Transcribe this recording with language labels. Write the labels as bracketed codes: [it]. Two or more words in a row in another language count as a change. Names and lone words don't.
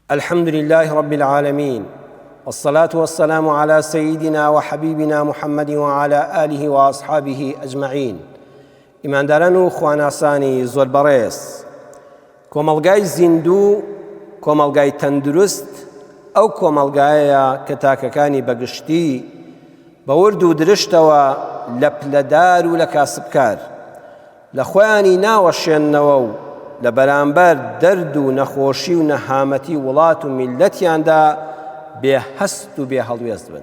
[ar] الحمد لله رب العالمين، والصلاة والسلام على سيدنا وحبيبنا محمد وعلى آله وأصحابه أجمعين. [ckb] إمان دارانو خواناساني زۆر بەڕێز، کۆمەڵگای زیندوو، کۆمەڵگای تەندروست ئەو کۆمەڵگایە کە تاکەکانی بەگشتی بە ورد و درشتەوە لە پلەدار و لە کاسبکار لە خۆیانی ناوەشێننەوە و لە بەرامبەر دەرد و نەخۆشی و نەهامەتی وڵات و میلەتیاندا بێهەست و بێهەڵوێست بن.